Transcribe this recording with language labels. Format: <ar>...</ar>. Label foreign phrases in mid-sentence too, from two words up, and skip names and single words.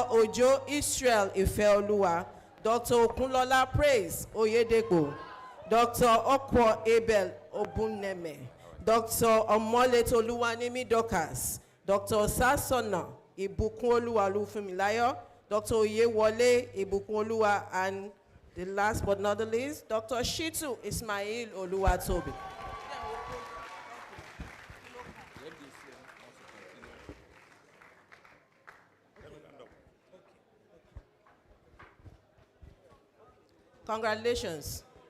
<en>Ojo Israel Ifeoluwa, Dr. Okunlola Praise Oyedepo, Dr. Okwo Abel Obunneme, Dr. Omole Toluwanimi Dokas, Dr. Sasona Ibukun Oluwa Olufunmilayo, Dr. Oyewole Ibukun Oluwa, and the last but not the least, Dr. Shitu Ismail Oluwatobi. Congratulations.</en>